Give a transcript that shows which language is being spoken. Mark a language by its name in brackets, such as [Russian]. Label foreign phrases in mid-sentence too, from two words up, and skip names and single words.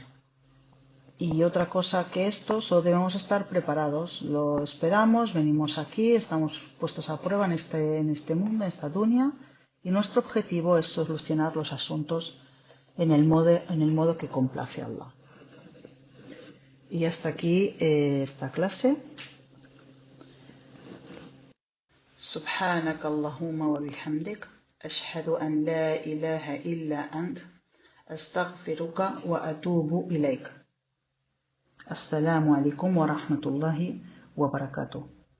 [Spanish] Y otra cosa que esto, solo debemos estar preparados. Lo esperamos, venimos aquí, estamos puestos a prueba en este mundo, en esta dunya, y nuestro objetivo es solucionar los asuntos en el modo que complace a Allah. Y hasta aquí esta clase. [Arabic] سبحانك اللهم وبحمدك، أشهد أن لا إله إلا أنت، أستغفرك وأتوب إليك. السلام عليكم ورحمة الله وبركاته.